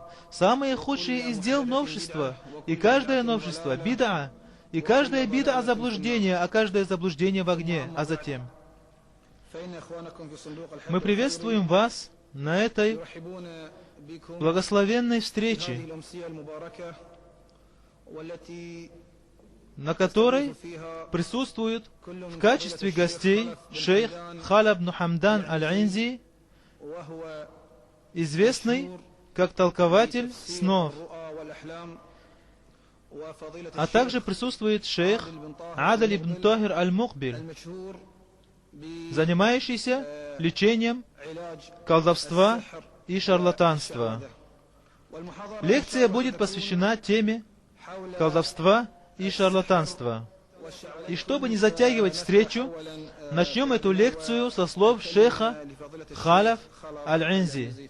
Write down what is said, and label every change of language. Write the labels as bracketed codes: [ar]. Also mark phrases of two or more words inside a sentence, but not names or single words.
[ru] Самые худшие из дел новшества, и каждое новшество — бид'a, и каждое бид'a — заблуждение, а каждое заблуждение в огне, а затем. Мы приветствуем вас на этой благословенной встрече, на которой присутствует в качестве гостей шейх Халаб ибн Хамдан аль-Инзи, известный как толкователь снов. А также присутствует шейх Адаль ибн Тахир аль-Мукбиль, занимающийся лечением колдовства и шарлатанства. Лекция будет посвящена теме колдовства и шарлатанства. И чтобы не затягивать встречу, начнем эту лекцию со слов шейха Халаб аль-Инзи.